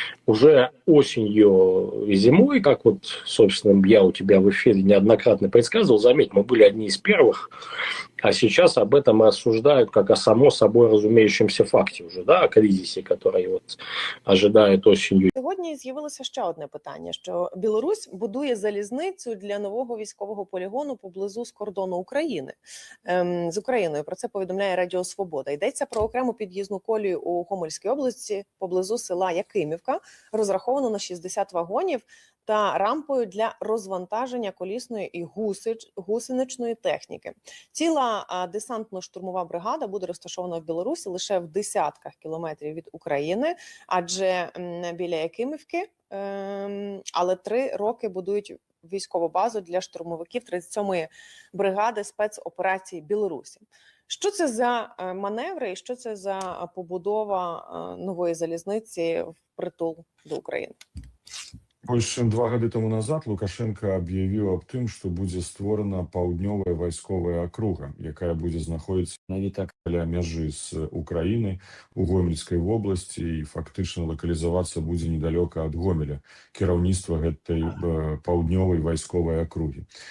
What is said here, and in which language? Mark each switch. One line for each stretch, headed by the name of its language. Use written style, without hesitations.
Russian: уже осенью и зимой, как вот, собственно, я у тебя в эфире неоднократно предсказывал, заметь, мы были одни из первых, а сейчас об этом рассуждают как о само собой разумеющемся факте уже, да, о кризисе, который вот ожидает осенью.
Ukrainian: Сьогодні з'явилося ще одне питання, що Білорусь будує залізницю для нового військового полігону поблизу з кордону України. З Україною. Про це повідомляє Радіо Свобода. Йдеться про окрему під'їзну колію у Гомельській області поблизу села Якимівка, розраховану на 60 вагонів та рампою для розвантаження колісної і гусеничної техніки. Ціла десантно-штурмова бригада буде розташована в Білорусі лише в десятках кілометрів від України, адже біля Якимівки, але 3 роки будують військову базу для штурмовиків 37-ї бригади спецоперацій Білорусі. Що це за маневри і що це за побудова нової залізниці впритул до України?
Belarusian: Больш чым 2 гады таму назад Лукашенко аб'явіў аб тым, што будзе створана паўднёвая вайсковая акруга, якая будзе знаходзіцца менавіта каля мяжы з Украінай у Гомельскай вобласці і фактычна лакалізавацца будзе недалёка ад Гомеля, кіраўніцтва гэтай паўднёвай вайсковай акругі.